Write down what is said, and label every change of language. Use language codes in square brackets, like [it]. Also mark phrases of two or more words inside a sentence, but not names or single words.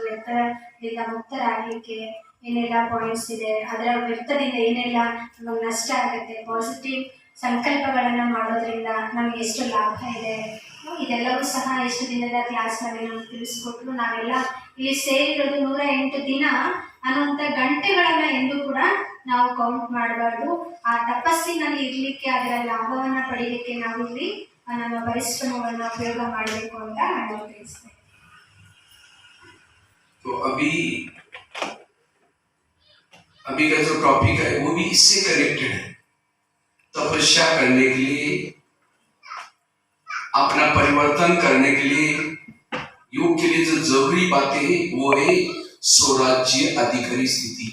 [kn] ವ್ಯರ್ಥದಿಂದ ಮುಕ್ತರಾಗಲಿಕ್ಕೆ ಏನೆಲ್ಲ ಪಾಯಿಂಟ್ಸ್ ಇದೆ, ಅದರ ವ್ಯರ್ಥದಿಂದ ಏನೆಲ್ಲ ನಮಗೆ ನಷ್ಟ ಆಗುತ್ತೆ, ಪಾಸಿಟಿವ್ ಸಂಕಲ್ಪಗಳನ್ನು ಮಾಡೋದ್ರಿಂದ ನಮಗೆ ಎಷ್ಟು ಲಾಭ ಇದೆ, ಇದೆಲ್ಲವೂ ಸಹ ಎಷ್ಟು ದಿನದ ಕ್ಲಾಸ್ನಲ್ಲಿ ನಮಗೆ ತಿಳಿಸ್ಕೊಟ್ರು. ನಾವೆಲ್ಲ ಇಲ್ಲಿ ಸೇರಿರೋದು 108 ದಿನ ಅನ್ನುವಂಥ ಗಂಟೆಗಳನ್ನ ಎಂದು ಕೂಡ ನಾವು ಕೌಂಟ್ ಮಾಡಬಾರ್ದು. ಆ ತಪಸ್ಸಿನಲ್ಲಿ ಇರ್ಲಿಕ್ಕೆ, ಅದರ ಲಾಭವನ್ನ ಪಡೀಲಿಕ್ಕೆ ನಾವು ಇಲ್ಲಿ ನಮ್ಮ ಪರಿಶ್ರಮವನ್ನು ಉಪಯೋಗ ಮಾಡಬೇಕು ಅಂತ ನಾನು ತಿಳಿಸ್ತೇನೆ. [hi] तो अभी का जो टॉपिक है वो भी इससे कनेक्टेड है। तपस्या करने के लिए, अपना परिवर्तन करने के लिए, योग के लिए जो जरूरी बातें हैं वो है स्वराज्य अधिकारी स्थिति।